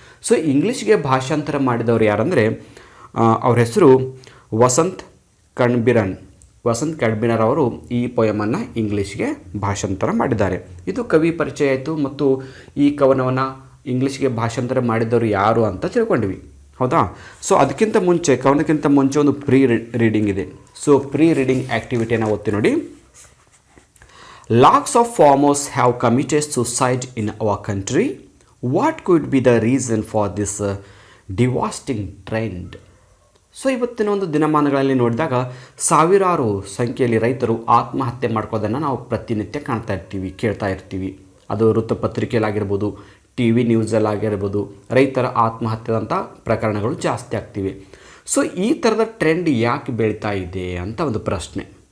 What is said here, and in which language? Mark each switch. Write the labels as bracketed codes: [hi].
[kn] So ಇಂಗ್ಲೀಷ್ಗೆ ಭಾಷಾಂತರ ಮಾಡಿದವರು ಯಾರಂದರೆ ಅವ್ರ ಹೆಸರು ವಸಂತ್ ಕಣ್ಬಿರನ್ ಅವರು ಈ ಪೊಯಮನ್ನು ಇಂಗ್ಲೀಷ್ಗೆ ಭಾಷಾಂತರ ಮಾಡಿದ್ದಾರೆ. ಇದು ಕವಿ ಪರಿಚಯ ಆಯಿತು. ಮತ್ತು ಈ ಕವನವನ್ನು ಇಂಗ್ಲೀಷ್ಗೆ ಭಾಷಾಂತರ ಮಾಡಿದವರು ಯಾರು ಅಂತ ತಿಳ್ಕೊಂಡಿವಿ, ಹೌದಾ? ಸೊ ಕವನಕ್ಕಿಂತ ಮುಂಚೆ ಒಂದು ಪ್ರೀ ರೀಡಿಂಗ್ ಇದೆ. ಸೊ ಪ್ರೀ ರೀಡಿಂಗ್ ಆ್ಯಕ್ಟಿವಿಟಿಯನ್ನು ಓದ್ತಿ ನೋಡಿ. [en] Lakhs of farmers have committed suicide in our country. What could be the reason for this devastating trend? [kn] So ಇವತ್ತಿನ ಒಂದು ದಿನಮಾನಗಳಲ್ಲಿ ನೋಡಿದಾಗ ಸಾವಿರಾರು ಸಂಖ್ಯೆಯಲ್ಲಿ ರೈತರು ಆತ್ಮಹತ್ಯೆ ಮಾಡ್ಕೋದನ್ನು ನಾವು ಪ್ರತಿನಿತ್ಯ ಕಾಣ್ತಾ ಇರ್ತೀವಿ, ಕೇಳ್ತಾ ಇರ್ತೀವಿ. ಅದು ವೃತ್ತಪತ್ರಿಕೆಯಲ್ಲಾಗಿರ್ಬೋದು, TV ನ್ಯೂಸಲ್ಲಾಗಿರ್ಬೋದು, ರೈತರ ಆತ್ಮಹತ್ಯೆದಂಥ ಪ್ರಕರಣಗಳು ಜಾಸ್ತಿ ಆಗ್ತಿವೆ. ಸೊ ಈ ಥರದ ಟ್ರೆಂಡ್ ಯಾಕೆ ಬೆಳೀತಾ ಇದೆ ಅಂತ ಒಂದು ಪ್ರಶ್ನೆ.